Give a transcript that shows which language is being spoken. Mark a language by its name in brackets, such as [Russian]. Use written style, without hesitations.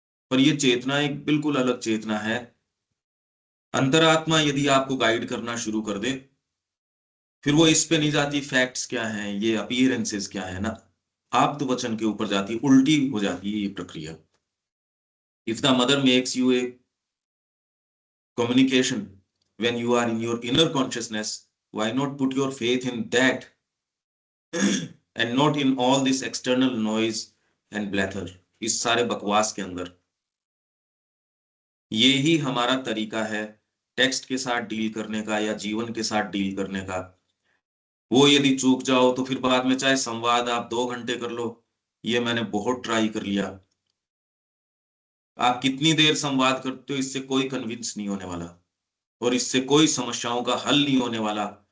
[Hindi] पर ये चेतना एक बिल्कुल अलग चेतना है। अंतरात्मा यदि आपको गाइड करना शुरू कर दे, फिर वो इस पे नहीं जाती फैक्ट्स क्या हैं, ये अपीयरेंसेस क्या है ना, आप तो वचन के ऊपर जाती, उल्टी हो जाती है ये प्रक्रिया। [English] if the mother makes you a communication, when you are in your inner consciousness, why not put your faith in that and not in all this external noise and blather, [Hindi] इस सारे बकवास के अंदर। ये ही हमारा तरीका है टेक्स्ट के साथ डील करने का या जीवन के साथ डील करने का। वो यदि चूक जाओ तो फिर बाद में चाहे संवाद आप 2 घंटे कर लो, ये मैंने बहुत ट्राई कर लिया। आप कितनी देर संवाद करते हो, इससे कोई कन्विंस नहीं होने वाला और इससे कोई समस्याओं का हल नहीं होने वाला।